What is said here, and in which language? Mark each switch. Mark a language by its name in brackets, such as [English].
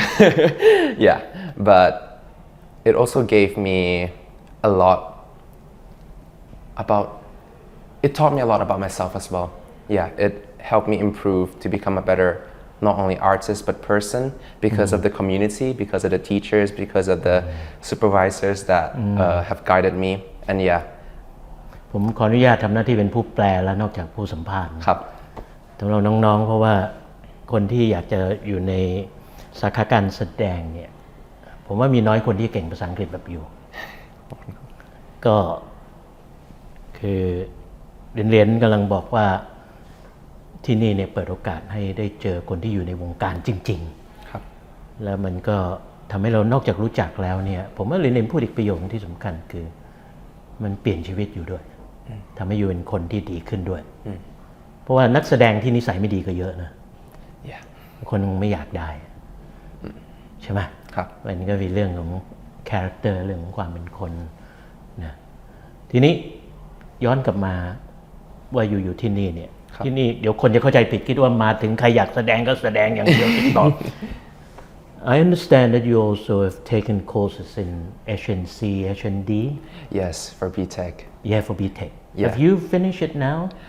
[English] Yeah, but it also gave me a lot about, it taught me a lot about myself as well. Yeah, it helped me improve to become a better not only artist but person because of the community, because of the teachers, because of the supervisors that have guided me and yeah [Thai] ผมขออนุญาตทำหน้าที่เป็นผู้แปลแล้วนอกจากผู้สัมภาษณ์ ครับ สำหรับน้องๆเพราะว่าคนที่อยากจะอยู่ในสาขาการแสดงเนี่ยผมว่ามีน้อยคนที่เก่งภาษาอังกฤษแบบอยู่ก็คือเรียนกำลังบอกว่าที่นี่เนี่ยเปิดโอกาสให้ได้เจอคนที่อยู่ในวงการจริง ๆครับ แล้วมันก็ทำให้เรานอกจากรู้จักแล้วเนี่ยผมว่าเรียนพูดอีกประโยคที่สำคัญคือมันเปลี่ยนชีวิตอยู่ด้วยทำให้อยู่เป็นคนที่ดีขึ้นด้วยเพราะว่านักแสดงที่นิสัยไม่ดีก็เยอะนะคนไม่อยากได้ใช่ไหม ครับ มันก็เป็นเรื่องของคาแรคเตอร์เรื่องของความเป็นคนนะทีนี้ย้อนกลับมาว่าอยู่ที่นี่เนี่ยที่นี่เดี๋ยวคนจะเข้าใจผิดคิดว่ามาถึงใครอยากแสดงก็แสดงอย่างเดียวติดต่อ [English] I understand that you also have taken courses in HNC, HND. Yes, for BTech. Yeah, for BTech. Yeah. Have you finished it now?